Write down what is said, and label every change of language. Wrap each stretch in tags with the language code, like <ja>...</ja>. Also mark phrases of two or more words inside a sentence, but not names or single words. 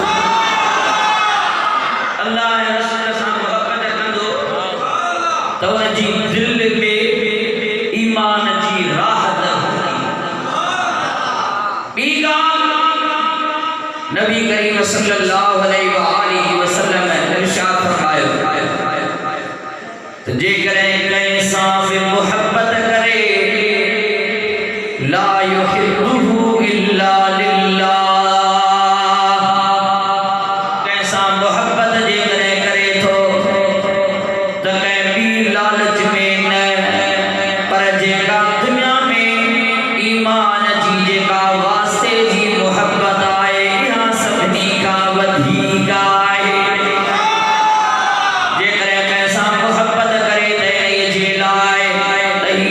<sd>अल्लाह ऐं रसूल सां मुहबत कंदो त उन जी दिलि में ईमान जी राहत ॿी ॻाल्हि नबी करीम</sd> <ar>صلى الله عليه وسلم</ar> <sd>इरशाद फरमायो त जेकॾहिं कंहिं सां बि मुहबत करे</sd> <ar>لا يحبه إلا لله</ar> <sd>कंहिं सां मुहबत जेकॾहिं करे थो त कंहिं ॿी लालच में न पर जेका दुनिया में ईमान जी जेका वास्ते जी मुहबत आहे इहा सभिनी खां वधीक आहे जेकॾहिं कंहिं सां मुहबत करे त इन्हीअ जे लाइ त</sd>